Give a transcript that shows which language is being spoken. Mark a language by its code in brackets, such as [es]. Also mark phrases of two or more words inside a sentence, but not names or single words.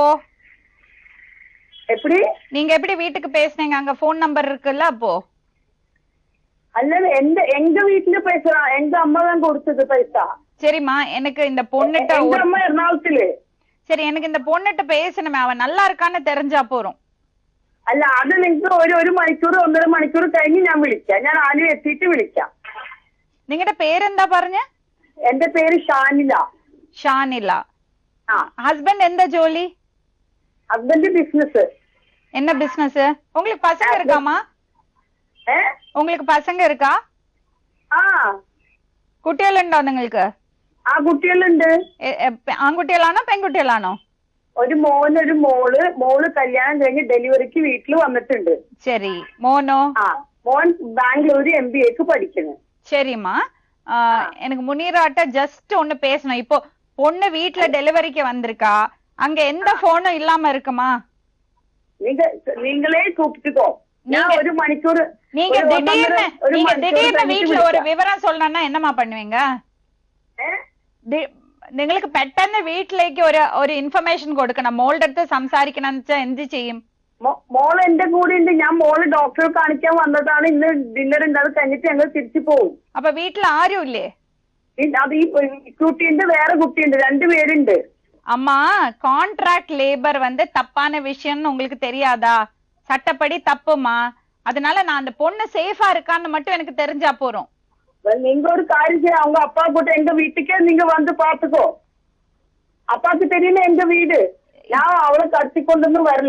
[ta] எப்படி நீங்க எப்படி வீட்டுக்கு பேசுனீங்க? அங்க போன் நம்பர் இருக்குல்ல அப்போ? அல்லது எங்க வீட்டுல பேசுறான். எங்க அம்மா தான் கொடுத்தது பைசா. சரிம்மா, எனக்கு இந்த பொண்ணுட்ட எங்க அம்மா எറണാകുളത്തില്. சரி, எனக்கு இந்த பொண்ணுட்ட பேசணுமே, அவன் நல்லா இருக்கான்னு தெரிஞ்சா போறோம். [ml] അല്ല അത് നിങ്ങൾക്ക് ഒരു മണിക്കൂർ 1.5 മണിക്കൂർ കഴിഞ്ഞ് ഞാൻ വിളിക്കാം. ഞാൻ ആലുവ എത്തിയിട്ട് വിളിക്കാം. നിങ്ങളുടെ പേരെന്താ പറഞ്ഞ? എന്റെ പേര് ഷാനില. ഷാനില. ആ. [ta] ஹஸ்பண்ட் எந்த ஜோலி? [ml] ഹസ്ബൻഡ് ബിസിനസ്. [ta] என்ன பிசினஸ்? உங்களுக்கு பசங்க இருக்காமா? உங்களுக்கு பசங்க இருக்கா? [ml] ആ കുട്ടികളുണ്ടോ നിങ്ങൾക്ക്? ആ കുട്ടികളുണ്ട്. ആൺകുട്ടികളാണോ പെൺകുട്ടികളാണോ? ഒരു മോൻ ഒരു മോള്. മോള് കല്യാണം കഴിഞ്ഞ് ഡെലിവറിക്ക് വീട്ടിൽ വന്നിട്ടുണ്ട്. ശരി. മോനോ? ആ മോൻ ബാംഗ്ലൂർ MBAക്ക് പഠിക്കുന്നു. [ta] சரிம்மா, எனக்கு முனீராட்ட ஜஸ்ட் ஒண்ணு பேசணும். இப்போ பொண்ணு வீட்டுல டெலிவரிக்கு வந்திருக்கா, அங்க எந்த போனும் இல்லாம இருக்குமா? நீங்களே கூப்பிட்டுக்கோ. நான் ஒரு மணிக்கூர். நீங்க திடீர்னு வீட்டுல ஒரு விவரம் சொல்லணும்னா என்னமா பண்ணுவீங்க? [ml] നിങ്ങൾക്ക് പെട്ടെന്ന് വീട്ടിലേക്ക് ഒരു ഇൻഫർമേഷൻ കൊടുക്കണം. മോളുടെ അടുത്ത് സംസാരിക്കണം എന്ന് വെച്ചാൽ എന്ത് ചെയ്യും? മോൾ എന്റെ കൂടെ ഉണ്ട്. ഞാൻ മോള് ഡോക്ടറെ കാണിക്കാൻ വന്നതാണ്. ഇന്ന് ഡിന്നർ ഉണ്ട്. അത് കഴിഞ്ഞിട്ട് ഞങ്ങൾ തിരിച്ചു പോകും. അപ്പൊ വീട്ടിൽ ആരും ഇല്ലേ? അത് ഈ കുട്ടിയുണ്ട്, വേറെ കുട്ടിയുണ്ട്, 2 പേരുണ്ട്. [ta] அம்மா, [en] contract labour [ta] வந்து தப்பான விஷயம்னு உங்களுக்கு தெரியாதா? சட்டப்படி தப்புமா. அதனால நான் அந்த பொண்ணு சேஃபா இருக்கான்னு மட்டும் எனக்கு தெரிஞ்சா போறோம். நீங்க ஒரு காரியம் செய்ய, அவங்க அப்பா கூட எங்க வீட்டுக்கே நீங்க வந்து பாத்துக்கோ. அப்பாக்கு தெரியல எங்க வீடு. நான் அவளை கடத்தி கொண்டு வரல.